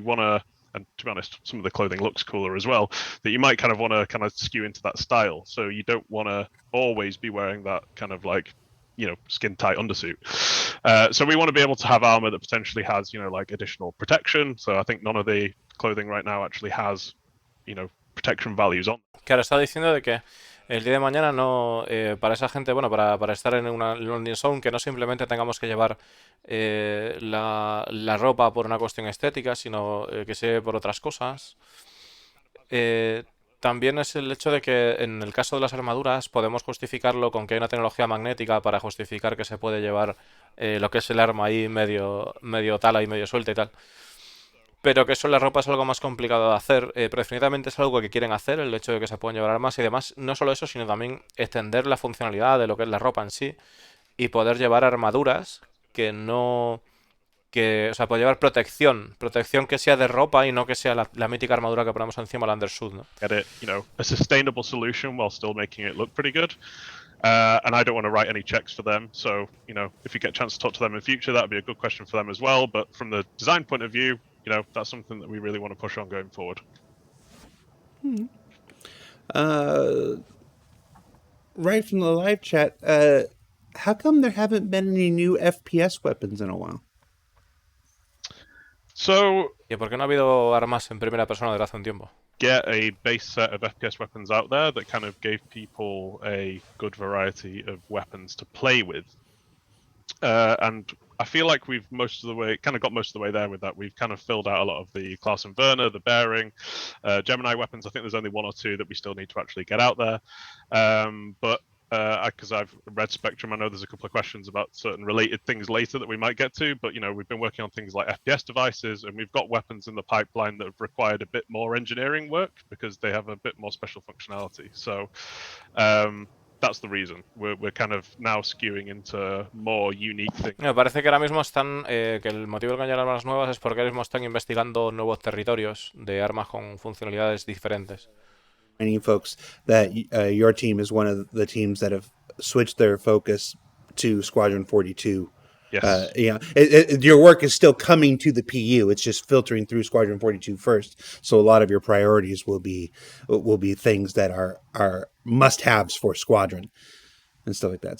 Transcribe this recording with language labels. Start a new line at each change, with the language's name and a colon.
English: You want to, and to be honest, some of the clothing looks cooler as well, that you might kind of want to kind of skew into that style. So you don't want to always be wearing that kind of like, you know, skin tight undersuit. So we want to be able to have armor that potentially has, you know, like additional protection. So I think none of the clothing right now actually has, you know, protection values on.
Spanish: Claro, está diciendo de que el día de mañana no, para esa gente, bueno, para estar en una landing zone, que no simplemente tengamos que llevar la ropa por una cuestión estética, sino que sea por otras cosas. También es el hecho de que en el caso de las armaduras podemos justificarlo con que hay una tecnología magnética para justificar que se puede llevar lo que es el arma ahí medio tala y medio suelta y tal. Pero que eso en la ropa es algo más complicado de hacer. Pero definitivamente es algo que quieren hacer, el hecho de que se puedan llevar armas y demás. No solo eso, sino también extender la funcionalidad de lo que es la ropa en sí y poder llevar armaduras que no... o sea, poder llevar protección que sea de ropa y no que sea la mítica armadura que ponemos encima del undersuit, ¿no?
English: Get it, you know, a sustainable solution while still making it look pretty good. And I don't want to write any checks for them. So, you know, if you get a chance to talk to them in future, that would be a good question for them as well. But from the design point of view, you know, that's something that we really want to push on going forward. Right from the live chat, how come there haven't been any new FPS weapons in a while? So,
Spanish: ¿Y por qué no ha habido armas en primera persona desde hace un tiempo?
English: get a base set of FPS weapons out there that kind of gave people a good variety of weapons to play with. And I feel like we've got most of the way there with that. We've kind of filled out a lot of the Class and Werner, the Bearing, Gemini weapons. I think there's only one or two that we still need to actually get out there. But because I've read Spectrum, I know there's a couple of questions about certain related things later that we might get to. But, you know, we've been working on things like FPS devices, and we've got weapons in the pipeline that have required a bit more engineering work because they have a bit more special functionality. So that's the reason. We're kind of now skewing into more unique things.
Spanish: Me parece que ahora mismo están, que el motivo de que haya armas nuevas es porque ahora mismo están investigando nuevos territorios de armas con funcionalidades diferentes.
English: Many folks that your team is one of the teams that have switched their focus to Squadron 42. Yes. Your work is still coming to the PU. It's just filtering through Squadron 42 first. So a lot of your priorities will be things that are must-haves for Squadron and stuff like that.